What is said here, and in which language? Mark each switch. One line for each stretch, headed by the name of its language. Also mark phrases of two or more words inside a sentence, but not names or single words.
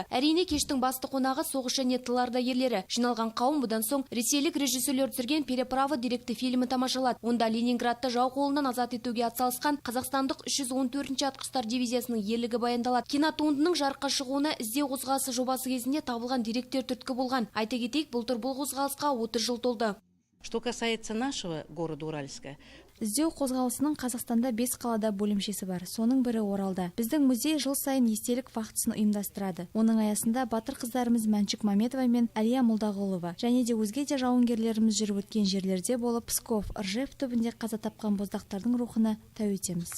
Kazakh: Әрине кештің басты қонағы соғыс және тыл ардагерлері. Жиналған қауым бұдан соң ресейлік режиссерлер түсірген «Переправа» деректі фильмі тамашалады. Онда Ленинградты жау қолынан азат етуге атсалысқан қазақстандық 314-ші атқыштар дивизиясының ерлігі баяндалады. Кинотуындының жарыққа шығуына іздеу қозғалысы жобасы кезінде табылған деректер түрткі болған. Айта кетейік, былтыр бұл қозғалысқа 30 жыл толды.
Russian: Что касается нашего города Уральска,
Kazakh: іздеу қозғалысының Қазақстанда 5 қалада бөлімшесі бар. Соның бірі Оралда. Біздің музей жыл сайын естелік фактісін ұйымдастырады. Оның аясында батыр қыздарымыз Мәншүк Мәметова мен Әлия Молдағұлова және де өзге де жауынгерлеріміз жүріп өткен жерлерде болып Псков, Ржев түбінде қаза тапқан боздақтардың рухына тәу етеміз.